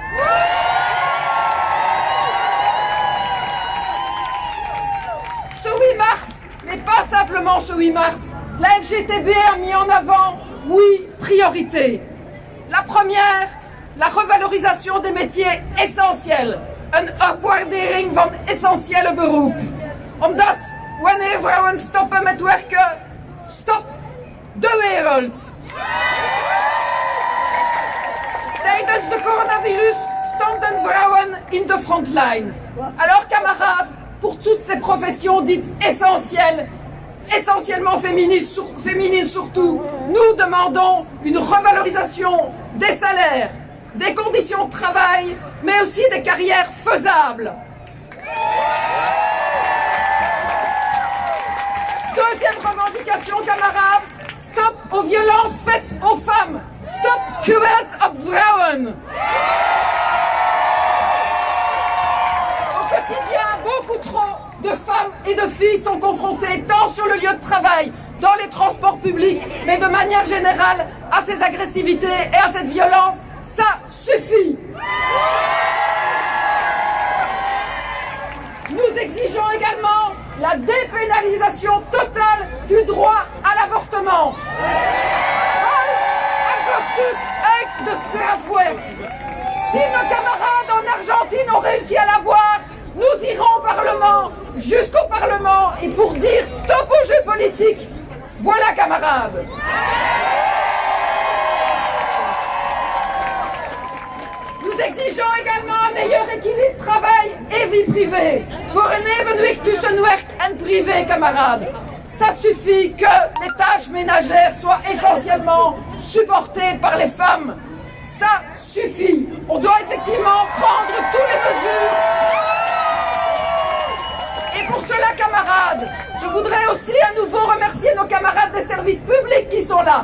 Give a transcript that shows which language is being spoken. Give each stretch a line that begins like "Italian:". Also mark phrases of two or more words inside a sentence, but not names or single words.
French: Ce 8 mars, mais pas simplement ce 8 mars, la FGTB a mis en avant 8 priorités. La première, la revalorisation des métiers essentiels.
Dutch: Een opwaardering van essentiële beroep. Omdat wanneer vrouwen stoppen met werken, stopt de wereld. Tijdens de coronavirus stonden vrouwen in de frontline.
French: Alors camarades, pour toutes ces professions dites essentielles, essentiellement féminines surtout, nous demandons une revalorisation des salaires, des conditions de travail, mais aussi des carrières faisables. Deuxième revendication, camarades, stop aux violences faites aux femmes.
Dutch: Stop geweld op vrouwen.
French: Au quotidien, beaucoup trop de femmes et de filles sont confrontées tant sur le lieu de travail, dans les transports publics, mais de manière générale à ces agressivités et à cette violence. Ça suffit. Nous exigeons également la dépénalisation totale du droit à l'avortement.
Dutch: Abortus uit de strafwet.
French: Si nos camarades en Argentine ont réussi à l'avoir, nous irons au Parlement, jusqu'au Parlement, et pour dire stop aux jeux politiques. Voilà, camarades. Nous exigeons également un meilleur équilibre travail et vie privée.
Dutch: Voor een evenwicht tussen werk en privé, camarades.
French: Ça suffit que les tâches ménagères soient essentiellement supportées par les femmes. Ça suffit. On doit effectivement prendre toutes les mesures. Et pour cela, camarades, je voudrais aussi à nouveau remercier nos camarades des services publics qui sont là.